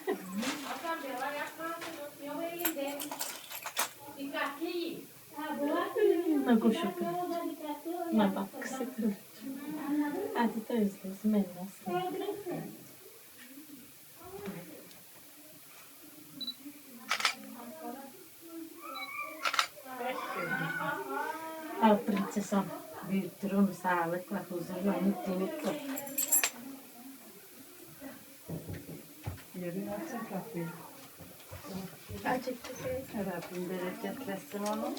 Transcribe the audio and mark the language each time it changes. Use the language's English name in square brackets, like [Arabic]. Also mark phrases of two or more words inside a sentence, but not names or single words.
[Bulgarian] Много ще прилича. На бабка се прилича. Айде да излезме една снимка. [Turkish] Al princesa büyüttürüm sağlıkla, huzurla, mutlulukla. Rabbim bereketlesin onu.